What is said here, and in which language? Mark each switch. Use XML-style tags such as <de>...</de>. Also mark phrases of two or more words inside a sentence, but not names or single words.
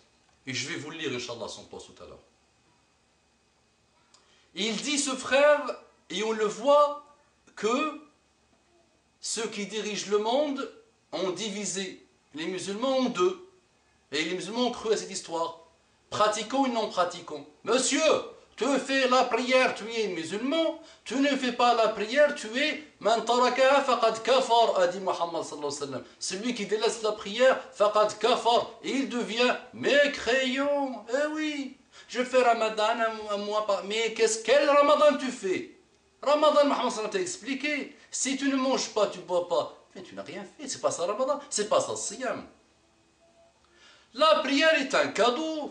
<fr>Et je vais vous lire,</fr> <ar>إن شاء الله,</ar> <fr>son post tout à l'heure. Il dit, ce frère, et on le voit, que ceux qui dirigent le monde ont divisé les musulmans en deux. Et les musulmans ont cru à cette histoire. Pratiquons et non pratiquons. Monsieur, tu fais la prière, tu es musulman. Tu ne fais pas la prière, tu es</fr> <ar>من تركها فقد كفر,</ar> <fr>a dit Muhammad</fr> <ar>صلى الله عليه وسلم.</ar> <fr>Celui qui délaisse la prière,</fr> <ar>فقد كفر,</ar> <fr>et il devient mécréant. Eh oui, je fais Ramadan un mois par... Mais quel Ramadan tu fais? Ramadan, Muhammad</fr> <ar>صلى الله عليه وسلم</ar> <fr>t'a expliqué. Si tu ne manges pas, tu ne bois pas, mais tu n'as rien fait. C'est pas ça Ramadan, c'est pas ça Siyam. La prière est un cadeau.</fr>